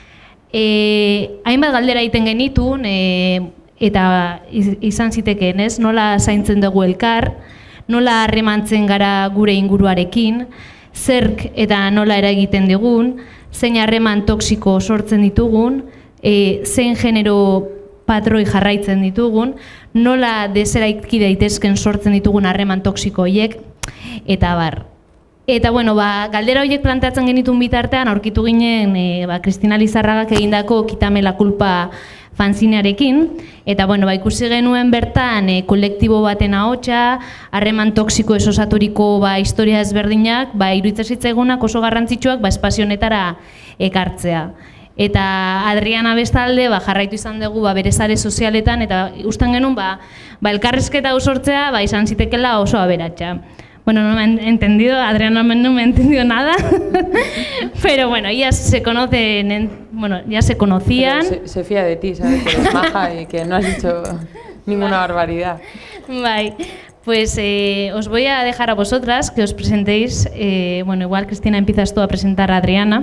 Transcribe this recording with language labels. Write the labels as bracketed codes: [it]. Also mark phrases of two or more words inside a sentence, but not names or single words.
[eu] Hainbat galdera egiten genitun, eta izan zitekeen, nola zaintzen dugu elkar, nola harremantzen gara gure inguruarekin, zerk eta nola eragiten digun, zein harreman toksiko sortzen ditugun, zein genero patroi jarraitzen ditugun, nola deseraiki daitezken sortzen ditugun harreman toksiko horiek, eta bar. Eta galdera horiek planteatzen genitun bitartean, aurkitu ginen Cristina Lizarragak egindako Quítame la culpa fanzinearekin, eta ikusi genuen bertan kolektibo baten ahotsa, harreman toksiko esosaturiko historia ezberdinak, iruditzen zitzaigunak oso garrantzitsuak espazio honetara ekartzea. Eta Adriana bestalde jarraitu izan dugu bere sare sozialetan, eta usten genuen elkarrizketa hau sortzea izan zitekela oso aberatsa. [es] No me han entendido, Adriana no me ha entendido nada, pero ellas se conocen, ya se conocían. Se fía de ti, ¿sabes? Que eres maja y que no has dicho ninguna barbaridad. Pues os voy a dejar a vosotras que os presentéis, igual Cristina empiezas tú a presentar a Adriana.